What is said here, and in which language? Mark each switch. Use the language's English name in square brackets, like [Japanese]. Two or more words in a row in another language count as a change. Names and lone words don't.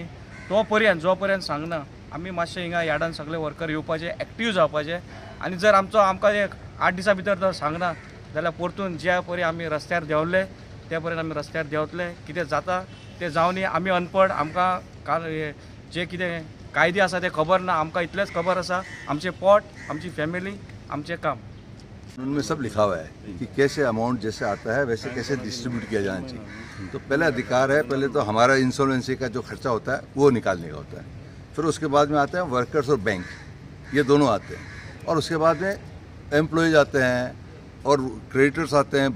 [Konkani] तो पर्यंत जो पर्यंत सांगना आमी मातशें हिंगा यार्डान सगळे वर्कर येवपाचे एक्टीव जावपाचे आनी जर आमकां एक 8 दिसां भितर जर सांगना जाल्यार परतून ज्या परी आमी रस्त्यार देंवले त्या पर्यंत आमी रस्त्यार देंवतले. कितें जाता तें जावनी आमी अनपड आमकां जे कितें कायदे आसा ते खबर ना. आमकां इतलेंच खबर आसा आमचें पोट आमची फॅमिली आमचें काम. [Hindi] उनमें सब लिखा हुआ है कि कैसे अमाउंट जैसे आता है वैसे कैसे डिस्ट्रीब्यूट किया जाना चाहिए. तो पहले अधिकार है, पहले तो हमारा इंश्योरेंसी का जो खर्चा होता है वो निकालने का होता है. फिर उसके बाद में आते हैं वर्कर्स और बैंक, ये दोनों आते हैं. और उसके बाद में एम्प्लॉयज आते हैं और क्रेडिटर्स आते हैं.